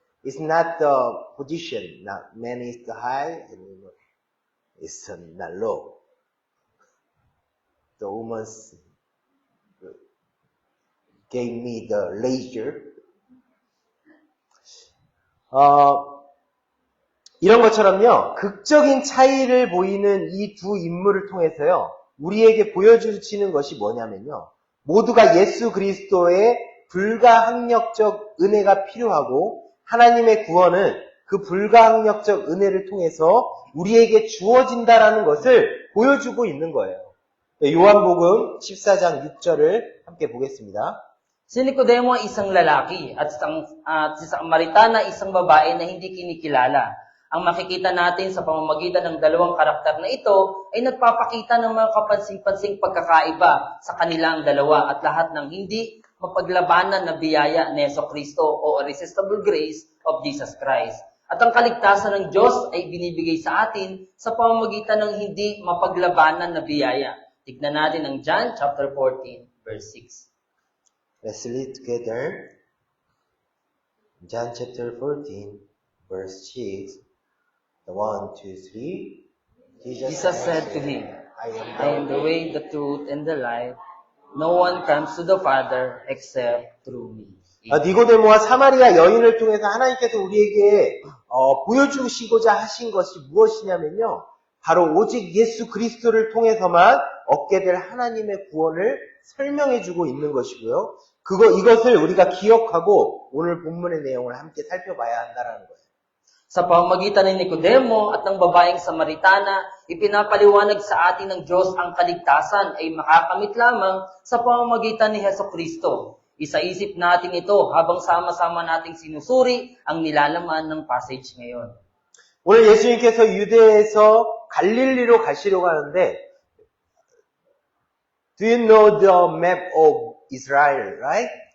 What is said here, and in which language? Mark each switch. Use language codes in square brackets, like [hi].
[en] It's not the position. Not man is the high and woman is not low. The woman gave me the leisure. [ko] 이런 것처럼요, 극적인 차이를 보이는 이 두 인물을 통해서요, 우리에게 보여주시는 것이 뭐냐면요, 모두가 예수 그리스도의 불가항력적 은혜가 필요하고 하나님의 구원은 그 불가항력적 은혜를 통해서 우리에게 주어진다라는 것을 보여주고 있는 거예요. 요한복음 14장 6절을 함께 보겠습니다. [tl] Si Nicodemo ay isang lalaki at si Samaritana isang babae na hindi kinikilala. Ang makikita natin sa pamamagitan ng dalawang karakter na ito ay nagpapakita ng mga kapansin-pansing pagkakaiba sa kanilang dalawa at lahat ng hindi mapaglabanan na biyaya ni Jesucristo o [en] irresistible grace of Jesus Christ. [tl] At ang kaligtasan ng Diyos ay binibigay sa atin sa pamamagitan ng hindi mapaglabanan na biyaya. Tignan natin ang John chapter 14, verse 6. [en] Let's read together. John chapter 14, verse 6. The 1, 2, 3. Jesus said to him, I I am the way, the truth, and the life. No one comes to the Father except through me. [ko] 니고데모와 사마리아 여인을 통해서 하나님께서 우리에게 보여주시고자 하신 것이 무엇이냐면요. 바로 오직 예수 그리스도를 통해서만 얻게 될 하나님의 구원을 설명해주고 있는 것이고요. 이것을 우리가 기억하고 오늘 본문의 내용을 함께 살펴봐야 한다는 거예요. [tl] Sa pamamagitan ni Nicodemo at ng babaeng Samaritana, ipinapaliwanag sa atin ng Diyos ang kaligtasan ay makakamit lamang sa pamamagitan ni Jesucristo. Isaisip natin ito habang sama-sama nating sinusuri ang nilalaman ng passage ngayon. [ko] 오늘 예수님께서 유대에서 갈릴리로 가시려고 하는데 [en] Do you know the map of Israel, right?